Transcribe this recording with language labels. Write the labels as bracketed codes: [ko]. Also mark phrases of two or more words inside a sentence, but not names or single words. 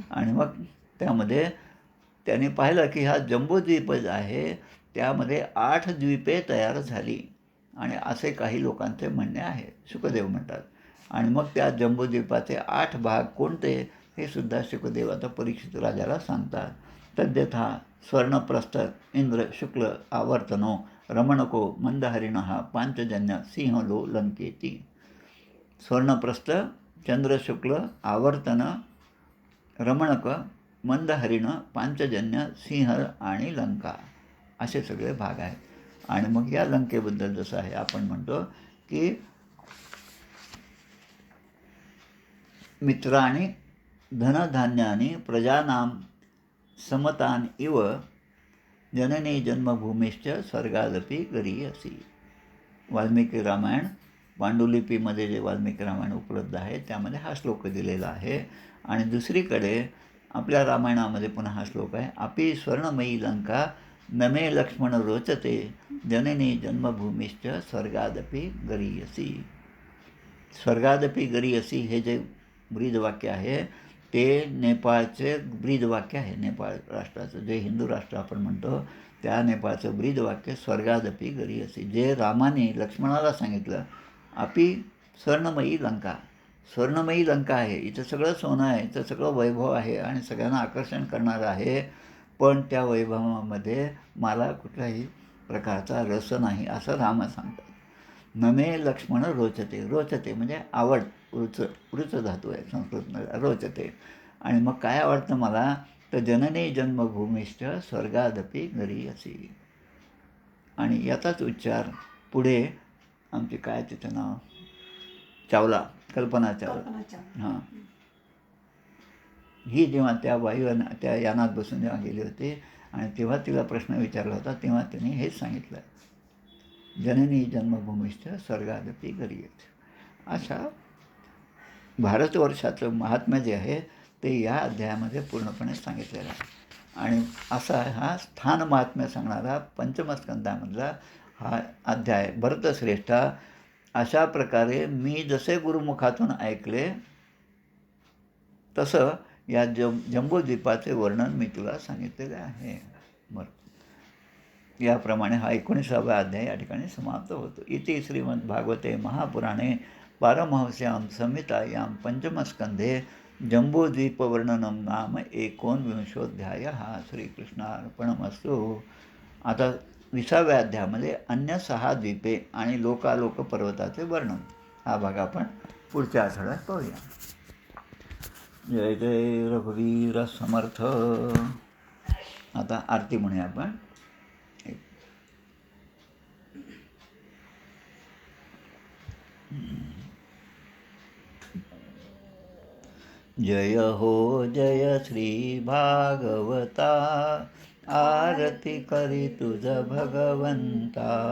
[mr] आणि मग त्यामध्ये त्याने पाहिलं की हा जंबूद्वीप आहे, त्यामध्ये 8 द्वीपे तयार झाली आणि असे काही लोकांचे म्हणणे आहे, शुकदेव म्हणतात. आणि मग त्या जंबूद्वीपाचे 8 भाग कोणते हे सुद्धा शुकदेव आता परीक्षित राजाला सांगतात. [sa] तद्यथा स्वर्णप्रस्थ इंद्र शुक्ल आवर्तनो रमणको मंदहरिणः पांचजन्य सिंहलो लंकेती. [mr] स्वर्णप्रस्थ, चंद्रशुक्ल, आवर्तन, रमणक, मंदहरिण, पांचजन्य, सिंह आणि लंका असे सगळे भाग आहेत. आणि मग या लंकेबद्दल जसं आहे आपण म्हणतो की [sa] मित्रांनी धनधान्यानी प्रजानां समतान इव जननी जन्मभूमीश्च स्वर्गादपि गरीयसी. [mr] वाल्मिकी रामायण पांडुलिपीमध्ये जे वाल्मिकी रामायण उपलब्ध आहे त्यामध्ये हा श्लोक दिलेला आहे. आणि दुसरीकडे आपल्या रामायणामध्ये पुन्हा हा श्लोक आहे, [sa] अपि स्वर्णमयी लंका नमे लक्ष्मण रोचते जननी जन्मभूमीश्च स्वर्गादपि गरीयसी. स्वर्गादपि गरीयसी [mr] हे जे ब्रीदवाक्य आहे ते नेपाळचे ब्रीदवाक्य आहे. नेपाळ राष्ट्राचं जे हिंदू राष्ट्र आपण म्हणतो त्या नेपाळचं ब्रीदवाक्य [sa] स्वर्गादपि गरीयसी, [mr] जे रामाने लक्ष्मणाला सांगितलं. [sa] अपि स्वर्णमयी लंका, [mr] स्वर्णमयी लंका आहे, इथं सगळं सोनं आहे, इथं सगळं वैभव आहे आणि सगळ्यांना आकर्षण करणारं आहे, पण त्या वैभवामध्ये मला कुठल्याही प्रकारचा रस नाही असं राम सांगतात. [sa] नमे लक्ष्मण रोचते, [mr] रोचते म्हणजे आवड, रुच धातू आहे संस्कृतमध्ये, रोचते. आणि मग काय आवडतं मला, तर [sa] जननी जन्मभूमीश्च स्वर्गादपि गरीयसी. [mr] आणि याचाच उच्चार पुढे आमचे काय तिचं नाव, चावला, कल्पना चावला, हां, ही जेव्हा त्या त्या यानात बसून जेव्हा गेली होती आणि तेव्हा तिला प्रश्न विचारला होता तेव्हा तिने हेच सांगितलं, [sa] जननी जन्मभूमीश्च स्वर्गादपि गरीयसी. [mr] अशा भारतवर्षाचं महात्म्य जे आहे ते या अध्यायामध्ये पूर्णपणे सांगितलेलं आहे. आणि असा हा स्थान महात्म्य सांगणारा पंचमस्कंदामधला हा अध्याय. भरतश्रेष्ठा, अशा प्रकारे मी जसे गुरुमुखातून ऐकले तसं या जंबूद्वीपाचे वर्णन मी तुला सांगितलेले आहे. बरं, याप्रमाणे हा 19वा अध्याय या ठिकाणी समाप्त होतो. [sa] इति श्रीमद्भागवते महापुराणे पारमहंस्यां संहितायां पंचमस्कंधे जंबूद्वीपवर्णनं नाम 19ोऽध्यायः. [mr] श्रीकृष्णार्पणमस्तु. आता 20व्या अध्यायामध्ये अन्य 6 द्वीपे आणि लोकालोक पर्वताचे वर्णन हा भाग आपण पुढच्या आठवड्यात पाहूया. जय जय रघुवीर समर्थ. आता आरती म्हणूया आपण. जय हो जय श्री भागवता, आरती करी तुझ भगवंता.